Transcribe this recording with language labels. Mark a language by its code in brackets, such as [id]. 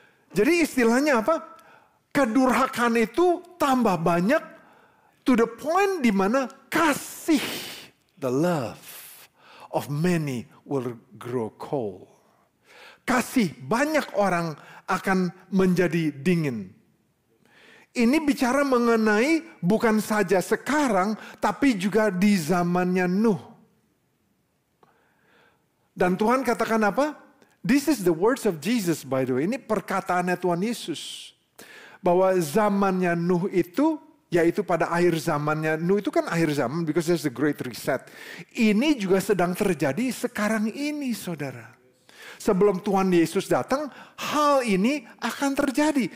[id] Jadi istilahnya apa? Kedurhakaan itu tambah banyak [en] to the point [id] di mana kasih, [en] the love of many will grow cold. [id] Kasih banyak orang akan menjadi dingin. Ini bicara mengenai bukan saja sekarang, tapi juga di zamannya Nuh. Dan Tuhan katakan apa? [en] This is the words of Jesus, by the way. [id] Ini perkataannya Tuhan Yesus. Bahwa zamannya Nuh itu, yaitu pada akhir zamannya Nuh itu kan akhir zaman, [en] because there's the great reset. [id] Ini juga sedang terjadi sekarang ini, saudara. Sebelum Tuhan Yesus datang, hal ini akan terjadi.